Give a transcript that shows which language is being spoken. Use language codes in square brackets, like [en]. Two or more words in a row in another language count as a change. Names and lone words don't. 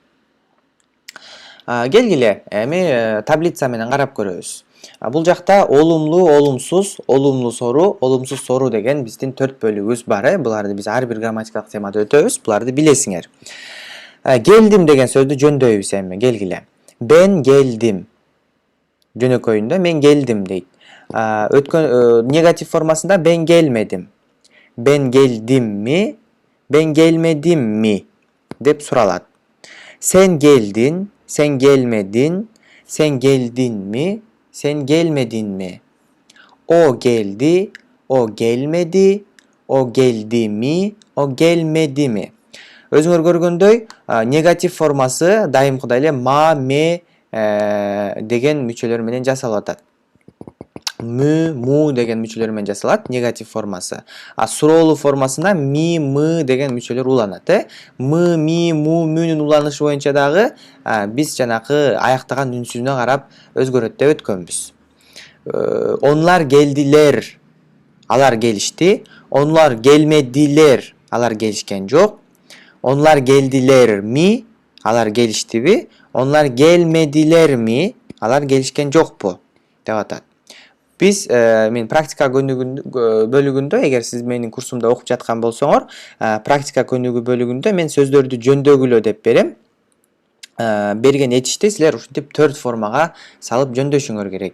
[ky] Келгиле, эми таблица менен карап көрөбүз. Бул жакта олумлуу, олумсуз, олумлуу сору, олумсуз сору деген биздин 4 бөлүгүбүз бар. Буларды биз ар бир грамматикалык темада өтөбүз. Буларды билесиңер. Geldim деген сөздү жөндөйбүз эми, келгиле. [tr] Ben geldim. [ky] Жөнөкөйүндө мен келдим дейт. Өткөн негатив формасында [tr] ben gelmedim. Ben geldim mi? Ben gelmedim mi? [ky] Деп суралат. [tr] Sen geldin, sen gelmedin, sen geldin mi? Sen gelmedin mi? O geldi, o gelmedi, o geldi mi? O gelmedi mi? [ky] Өзүңөр көргөндөй, негатив формасы дайымкыдай эле ма, ме деген мүчөлөр менен жасалып атат. Мü, му деген мүчөлөр менен жасалат, негатив формасы. Суроолуу формасында ми, мы деген мүчөлөр уланат. Мы, ми, му, мүнүн уланышы боюнча дагы биз жанакы аяктаган үнсүзүнө карап өзгөрөт деп өткөнбүз. [tr] Onlar geldiler, [ky] алар келишти. [tr] Onlar gelmediler, [ky] алар келишкен жок. [tr] Onlar geldiler mi? [ky] Алар келиштиби. [tr] Onlar gelmediler mi? [ky] Алар gelişken жокпу? Деп атат. Биз мен практика бөлүгүндө, эгер сиз менин курсумда окуп жаткан болсоңор, практика көнүгүү бөлүгүндө мен сөздөрдү жөндөгүлө деп берем. берген этишти силер ушинтип 4 формага салып жөндөшүңөр керек.